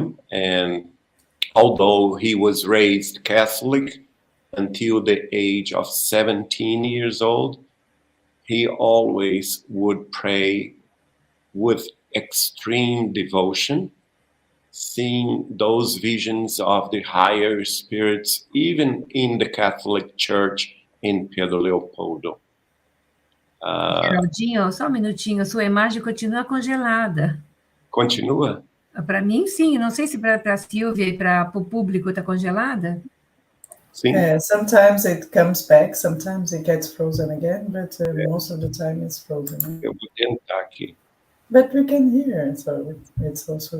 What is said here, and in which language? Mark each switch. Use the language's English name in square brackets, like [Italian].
[English] And although he was raised Catholic until the age of 17 years old, he always would pray with extreme devotion, seeing those visions of the higher spirits, even in the Catholic Church in Pedro Leopoldo. [Portuguese] Geraldinho, só um minutinho, a sua imagem continua congelada. Continua? Para mim, sim. Não sei se para a Silvia e para o público está congelada. Sim. [English] Sometimes it comes back, sometimes it gets frozen again, but most of the time it's frozen. [Portuguese] Eu vou tentar aqui. [English] But we can hear, so it's also